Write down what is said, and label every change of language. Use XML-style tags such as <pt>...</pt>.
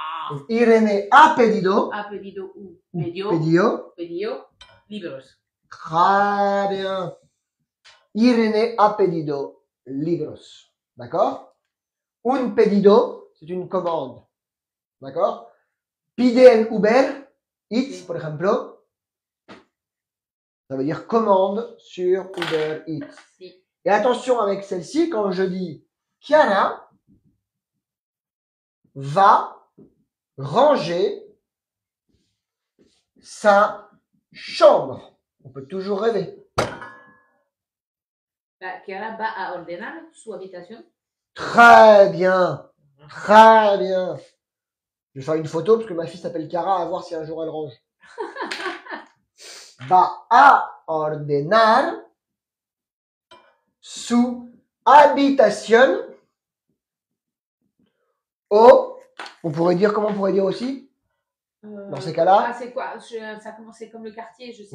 <es>Donc, Irene ha pedido. Ha pedido Pedido. libros.</es> <fr>Très bien.</fr> <es>Irene ha pedido libros.</es> <fr>D'accord? Un pedido, c'est une commande. D'accord?</fr> <es>Pide en Uber Eats, por ejemplo.</es> <fr>Ça veut dire commande sur Uber Eats.</fr> <es>Si.</es> <fr>Et attention avec celle-ci, quand je dis Chiara va ranger sa chambre. On peut toujours rêver.</fr> <es>Chiara va a ordenar su habitación.</es> <fr>Très bien. Très bien. Je vais faire une photo parce que ma fille s'appelle Chiara, à voir si un jour elle range.</fr> <es>Va a ordenar su habitación.</es> <fr>On pourrait dire, comment on pourrait dire aussi? Dans ces cas-là? Ah, c'est quoi? Ça commençait comme le quartier, je sais.</fr>